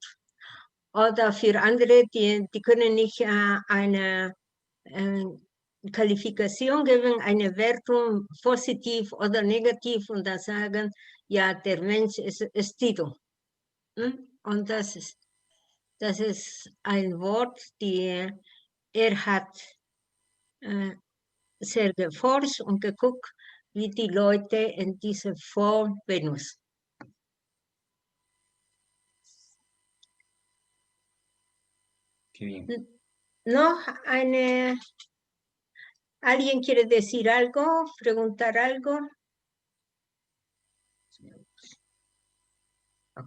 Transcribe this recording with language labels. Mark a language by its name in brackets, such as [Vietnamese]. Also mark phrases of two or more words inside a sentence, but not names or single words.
[German] Oder für andere, die können nicht eine Qualifikation geben, eine Wertung positiv oder negativ und dann sagen, ja, der Mensch ist Estido. Und das ist ein Wort, die hat sehr geforscht und geguckt, wie die Leute in dieser Form benutzen. [Spanish] Qué bien. ¿No? ¿Alguien quiere decir algo? ¿Preguntar algo? Okay.